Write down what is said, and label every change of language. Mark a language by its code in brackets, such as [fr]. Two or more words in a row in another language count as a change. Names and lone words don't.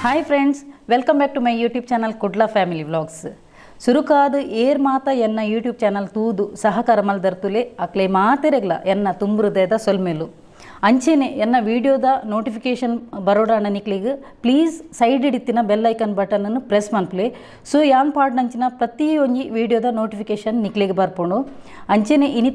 [en] friends, welcome back to my YouTube channel Kudla Family Vlogs. [tcy] ಸುರುಕಾದ ಏರ್ ಮಾತ ಎನ್ನ ಯೂಟ್ಯೂಬ್ ಚಾನಲ್ ತೂದು ಸಹಕಾರ ಮಲ್ದರ್ತುಲೆ ಅಕ್ಲೆ ಮಾತೆರೆಗ್ಲ ಎನ್ನ ತುಂಬುರುದೇದ ಸೊಲ್ಮೇಲು ಅಂಚೆನೆ ಎನ್ನ ವಿಡಿಯೋದ ನೋಟಿಫಿಕೇಶನ್ ಬರೋಡಾಣ ನಿಕ್ಲಿಗೆ [en] please side [tcy] ಇಡಿತ್ತಿನ [en] bell icon button [tcy] ಅನ್ನು ಪ್ರೆಸ್ ಮನ್ಪ್ಲೆ ಸೊ ಯಾನ್ ಪಾಡ್ನಂಚಿನ ಪ್ರತಿಯೊಂದು ವಿಡಿಯೋದ ನೋಟಿಫಿಕೇಶನ್ ನಿಕ್ಲಿಗೆ ಬರ್ಪುಂಡು ಅಂಚೆನೆ ಇನಿತ